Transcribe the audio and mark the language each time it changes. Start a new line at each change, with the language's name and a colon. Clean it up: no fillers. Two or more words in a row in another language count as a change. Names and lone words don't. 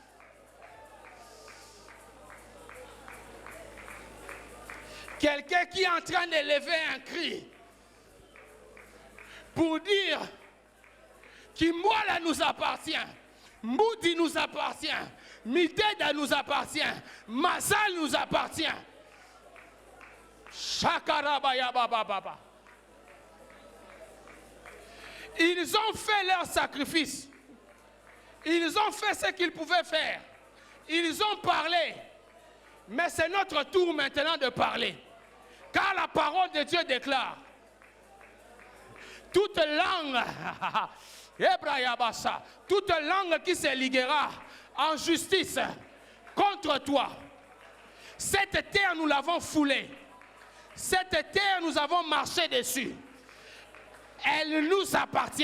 French: Quelqu'un qui est en train d'élever un cri pour dire qu'Imoala nous appartient, Moudi nous appartient, Mideda nous appartient, Mazal nous appartient. Shakarabaya baba baba. Ils ont fait leur sacrifice. Ils ont fait ce qu'ils pouvaient faire. Ils ont parlé. Mais c'est notre tour maintenant de parler. Car la parole de Dieu déclare, toute langue, toute langue qui se liguera en justice contre toi, cette terre nous l'avons foulée, cette terre nous avons marché dessus, elle nous appartient.